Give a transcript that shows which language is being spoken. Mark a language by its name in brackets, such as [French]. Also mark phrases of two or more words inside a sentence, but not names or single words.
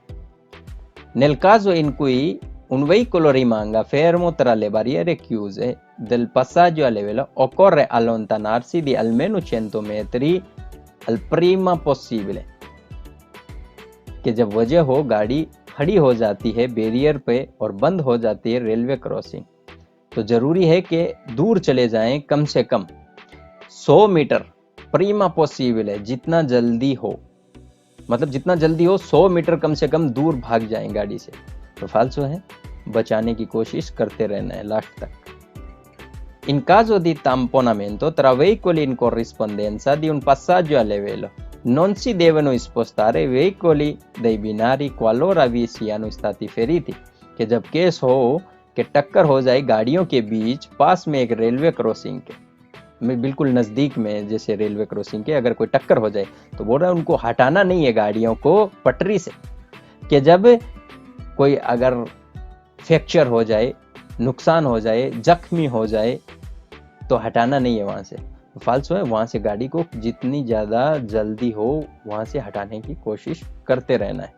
[Italian] Nel caso in cui un veicolo rimanga fermo tra le barriere chiuse del passaggio a livello, occorre allontanarsi di almeno 100 metri al prima possibile, [Hindi] कि जब वजह हो गाड़ी खड़ी हो जाती है बैरियर पे और बंद हो जाती है [English] railway crossing, [Hindi] तो जरूरी है कि दूर चले जाएं कम से कम 100 मीटर, [Italian] prima possibile [Hindi] है जितना जल्दी हो, मतलब जितना जल्दी हो 100 मीटर कम से कम दूर भाग जाएं गाड़ी से, तो फाल्सो है, बचाने की कोशिश करते रहना है लास्ट तक। [Italian] In caso di tamponamento tra veicoli in corrispondenza di un passaggio a livello, non si devono spostare veicoli dei binari qualora vi siano stati feriti, [Hindi] कि जब केस हो कि टक्कर हो जाए गाड़ियों के बीच पास में एक [English] railway crossing [Hindi] के, में बिल्कुल नज़दीक में जैसे [English] railway crossing [Hindi] के अगर कोई टक्कर हो जाए तो बोल रहा है उनको हटाना नहीं है गाड़ियों को पटरी से, कि जब कोई अगर फ्रैक्चर हो जाए, नुकसान हो जाए, जख्मी हो जाए तो हटाना नहीं है वहाँ से, फाल्सो है, वहाँ से गाड़ी को जितनी ज़्यादा जल्दी हो वहाँ से हटाने की कोशिश करते रहना है।